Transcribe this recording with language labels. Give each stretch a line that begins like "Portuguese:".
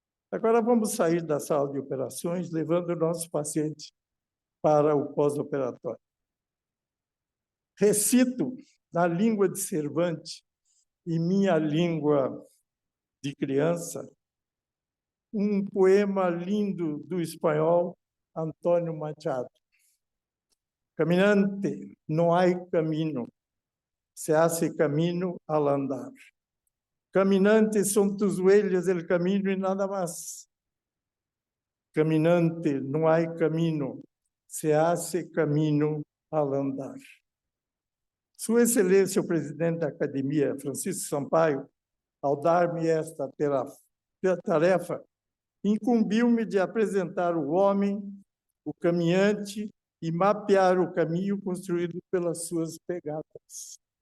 Portuguese: Agora vamos sair da sala de operações, levando o nosso paciente para o pós-operatório. Recito na língua de Cervantes e minha língua de criança um poema lindo do espanhol Antônio Machado.
Spanish: Caminante, no hay camino, se hace camino al andar. Caminante, son tus huellas el camino y nada más. Caminante, no hay camino, se hace camino al andar.
Portuguese: Sua Excelência, o presidente da Academia, Francisco Sampaio, ao dar-me esta tarefa, incumbiu-me de apresentar o homem, o caminhante, e mapear o caminho construído pelas suas pegadas.